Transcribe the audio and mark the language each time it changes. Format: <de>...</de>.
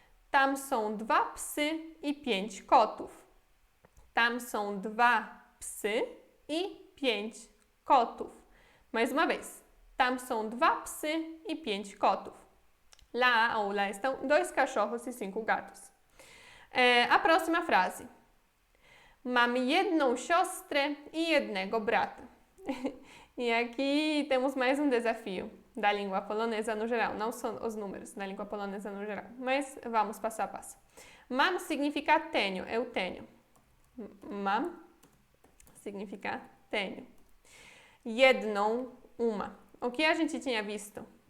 <pl>Tam są 2 psy i 5 kotów. Tam są 2 psy i 5 kotów.</pl> <pt>Mais uma vez.</pt> <pl>Tam są 2 psy i 5 kotów.</pl> <pt>Lá ou lá estão 2 cachorros e 5 gatos. A próxima frase.</pt> <pl>Mam jedną siostrę i jednego brata.</pl> <pt>E aqui temos mais um desafio da língua polonesa no geral. Não são os números da língua polonesa no geral, mas vamos passo a passo. Mam significa tenho, eu tenho. Mam significa tenho. Jedną, uma. O que a gente tinha visto?</pt>